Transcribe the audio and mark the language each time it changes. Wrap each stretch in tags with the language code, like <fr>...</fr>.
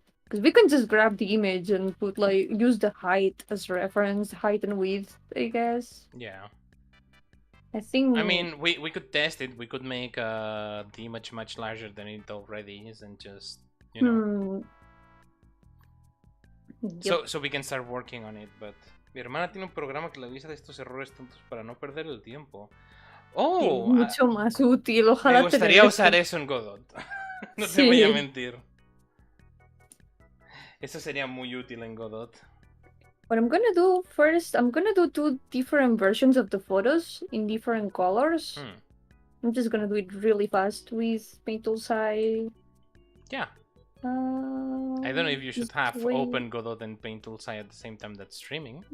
<en>Because we can just grab the image and put like use the height as reference, height and width, I guess. Yeah. I think. I mean, we could test it. We could make the image much larger than it already is, and just Yep. So we can start working on it, but.</en> <es>Mi hermana tiene un programa que le avisa de estos errores tontos para no perder el tiempo. ¡Oh! Mucho más útil, ojalá. Me gustaría usar eso en Godot. No te voy a mentir. Eso sería muy útil en Godot.</es> <en>What I'm gonna do first, I'm gonna do 2 different versions of the photos in different colors. I'm just gonna do it really fast with Paint Tools Eye. Yeah. I don't know if you should have open Godot and Paint Tools at the same time that's streaming.</en>